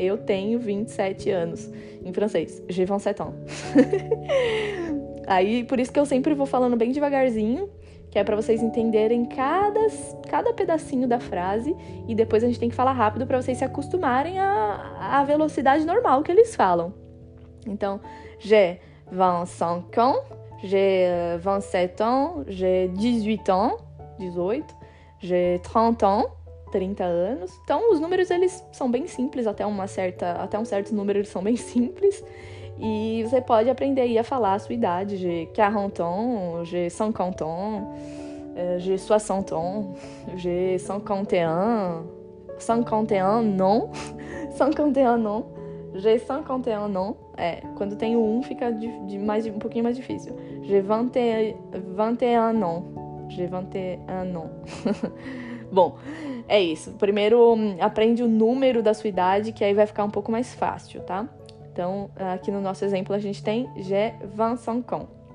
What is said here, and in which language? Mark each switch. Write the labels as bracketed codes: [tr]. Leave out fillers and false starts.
[pt] Eu tenho 27 anos. Em francês, [fr] j'ai 27 ans. [pt] Aí, por isso que eu sempre vou falando bem devagarzinho, que é pra vocês entenderem cada pedacinho da frase, e depois a gente tem que falar rápido pra vocês se acostumarem à velocidade normal que eles falam. [fr] Então, j'ai 25 ans, j'ai 27 ans, j'ai 18 ans, 18, j'ai 30 ans, [pt] 30 anos. Então, os números, eles são bem simples, até um certo número eles são bem simples. E você pode aprender aí a falar a sua idade. [fr] J'ai 40 ans, j'ai 50 ans, j'ai 60 ans, j'ai 51, 51 non, 51 non, j'ai 51 non. [pt] Quando tem o 1 fica um pouquinho mais difícil. [fr] J'ai 21 ans, j'ai 21 ans. [pt] Bom, é isso. Primeiro, aprende o número da sua idade, que aí vai ficar um pouco mais fácil, tá? Então, aqui no nosso exemplo, a gente tem [fr] j'ai 25 ans.